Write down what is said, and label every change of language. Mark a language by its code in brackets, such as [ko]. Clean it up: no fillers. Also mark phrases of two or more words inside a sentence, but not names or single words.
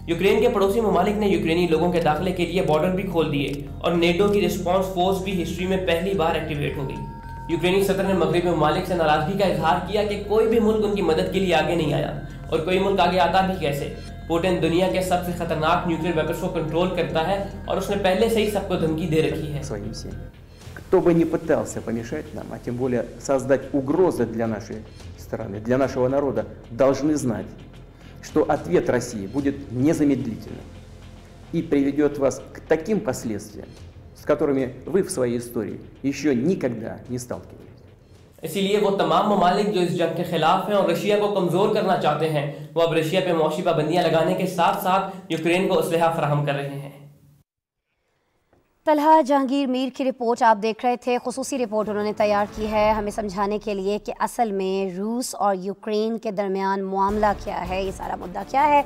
[ur] یوکرین کے پڑوسی ممالک نے یوکرینی لوگوں کے داخلے کے لیے بارڈر بھی کھول دیے اور نیٹو کی [en] response force [ur] بھی ہسٹری میں پہلی بار ایکٹیویٹ ہو گئی. یوکرینی صدر نے مغربی ممالک سے ناراضگی کا اظہار کیا کہ کوئی بھی ملک ان کی مدد کے لیے آگے نہیں آیا، اور کوئی ملک آگے آتا بھی کیسے. پوتن دنیا کے سب سے خطرناک [en] nuclear weapons [ur] کو کنٹرول کرتا ہے اور اس نے پہلے سے ہی سب کو دھمکی دے رکھی ہے. [ru] Кто бы ни пытался помешать нам, а тем более создать угрозы для нашей страны, для нашего народа, должны знать, что ответ России будет незамедлительным и приведет вас к таким последствиям, с которыми вы в своей истории еще никогда не сталкивались. [ur] اسی لیے وہ تمام ممالک جو اس جنگ کے خلاف ہیں اور رشیا کو کمزور کرنا چاہتے ہیں، وہ اب رشیا پہ معاشی پابندیاں لگانے کے ساتھ ساتھ یوکرین کو اسلحہ فراہم کر رہے ہیں. طلحہ جہانگیر میر کی رپورٹ آپ دیکھ رہے تھے. خصوصی رپورٹ انہوں نے تیار کی ہے ہمیں سمجھانے کے لیے کہ اصل میں روس اور یوکرین کے درمیان معاملہ کیا ہے، یہ سارا مدعا کیا ہے.